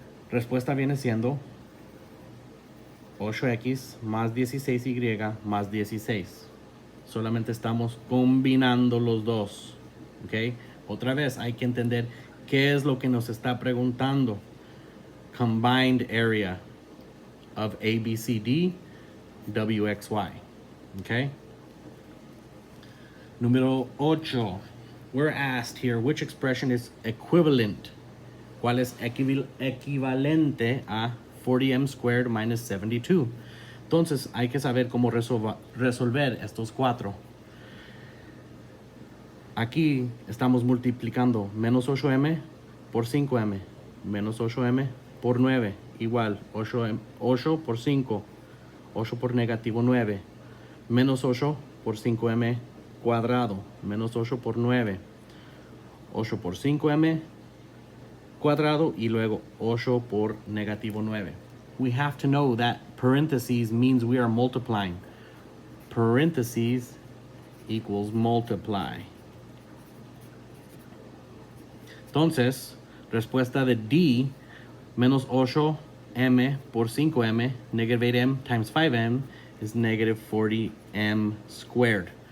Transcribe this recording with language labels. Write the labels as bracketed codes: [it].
[es] Respuesta viene siendo 8x más 16y más 16. Solamente estamos combinando los dos. ¿Ok? Otra vez hay que entender ¿Qué es lo que nos está preguntando? [en] Combined area of ABCD, WXY. Okay? [es] Número 8. [en] We're asked here which expression is equivalent. [es] ¿Cuál es equivalente a 40m squared minus 72? Entonces hay que saber cómo resolver estos cuatro. Aquí estamos multiplicando menos 8m por 5m, menos 8m por 9, igual 8 por 5, 8 por negativo 9, menos 8 por 5m cuadrado, menos 8 por 9, 8 por 5m cuadrado y luego 8 por negativo 9. [en] We have to know that parentheses means we are multiplying. Parentheses equals multiply. [es] Entonces, respuesta de D, menos 8m por 5m, [en] negative 8m times 5m is negative 40m squared.